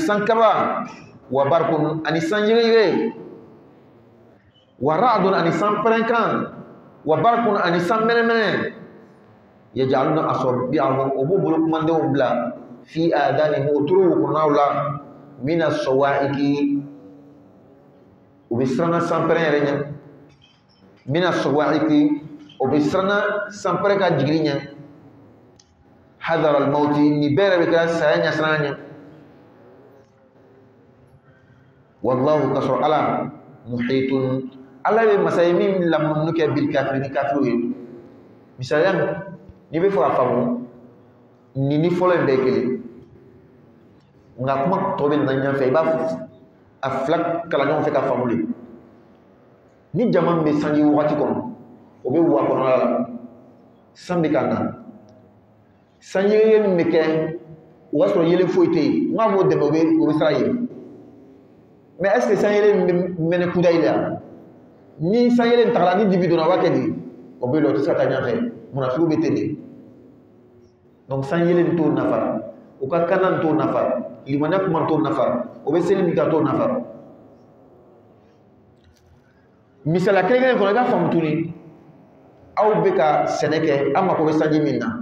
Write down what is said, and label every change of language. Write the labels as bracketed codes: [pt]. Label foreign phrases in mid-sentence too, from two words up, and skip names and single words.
[bm] sankaba [ar] وبرق [bm] ani sanjirire [ar] ورعد [bm] ani sanpɛrɛnkan [ar] وبرق [bm] ani sanmɛnɛmɛnɛ [ar] يجعلون أصابعهم [bm] o b'u bolo kumandenw bila [ar] في آذانهم [bm] o turu kɔnɔnaw la [ar] من الصواعق [bm] o bɛ siranna sanpɛrɛn yɛrɛ ɲɛ [ar] من الصواعق [bm] o bɛ siranna sanpɛrɛn ka jigili ɲɛ [ar] حذر الموت [bm] ni bɛɛ yɛrɛ bɛ kɛra saya ɲɛsiranna ɲɛ wallahu kasɔrɔ ala muhitun ala bɛ masaya min lamunumunu kɛ [ar] بالكافرين [bm] ni kafiru ye misaliya n'i bɛ fɛ ka faamu ni fɔlɔ in bɛɛ ye kelen nka kuma tɔ bɛ na ɲɔgɔn fɛ i b'a a fila kala ɲɔgɔn fɛ ka faamu de ni jama min bɛ sanji wagati kɔnɔ o bɛ wa kɔnɔna la san bɛ ka na sanji min bɛ kɛ o b'a sɔrɔ yelen foyi tɛ yen n b'a fɔ dɛmɛ o bɛ sira ye [fr] mais est ce que [bm] sanji min bɛ mɛnɛ kuda yi la ni sanji in tagala ni dibi donna a b'a kɛ de o bɛ yen o tɛ se ka taa ɲɛfɛ munafiku bɛ ten de donc sanji in t'o nafa o ka kanan t'o nafa limaniya kuma t'o nafa o bɛ seli min ka t'o nafa misala kelen-kelen kɔnɔ i ka faamu tuguni aw bɛ ka sɛnɛ kɛ aw mako bɛ sanji min na